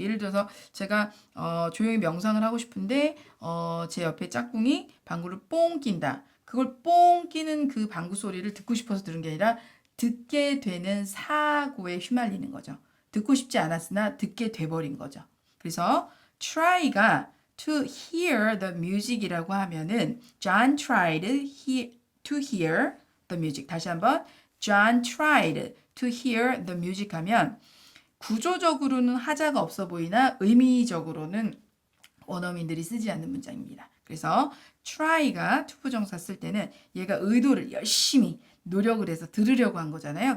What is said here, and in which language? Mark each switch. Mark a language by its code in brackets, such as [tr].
[ko] 예를 들어서 제가 조용히 명상을 하고 싶은데 제 옆에 짝꿍이 방구를 뽕 낀다. 그걸 뽕 끼는 그 방구 소리를 듣고 싶어서 들은 게 아니라 듣게 되는 사고에 휘말리는 거죠. 듣고 싶지 않았으나 듣게 돼버린 거죠. 그래서 [en] try가 to hear the music [ko] 이라고 하면은 [en] John tried to hear the music. [ko] 다시 한번 [en] John tried to hear the music [ko] 하면 구조적으로는 하자가 없어 보이나 의미적으로는 원어민들이 쓰지 않는 문장입니다. 그래서 try가 투부정사 쓸 때는 얘가 의도를 열심히 노력을 해서 들으려고 한 거잖아요.